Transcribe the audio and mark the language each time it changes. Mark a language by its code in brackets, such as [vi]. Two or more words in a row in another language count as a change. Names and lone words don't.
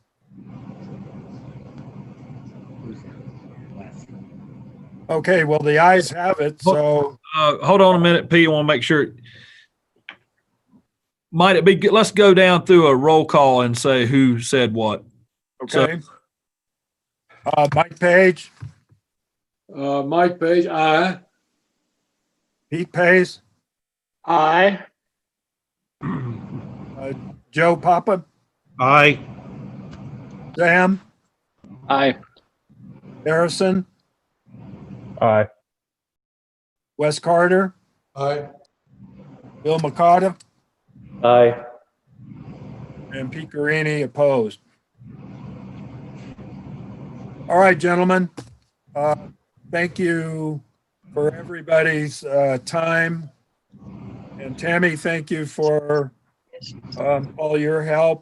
[en] Okay, well, the ayes have it, so. Hold on a minute, Pete. I want to make sure. Might it be, let's go down through a roll call and say who said what. Okay. Mike Page. Mike Page, aye. Pete Pace. Aye. Joe Papa. Aye. Sam. Aye. Harrison. Aye. Wes Carter. Aye. Bill McCarta. Aye. And Pete Carini opposed. All right, gentlemen. Thank you for everybody's time. And Tammy, thank you for all your help.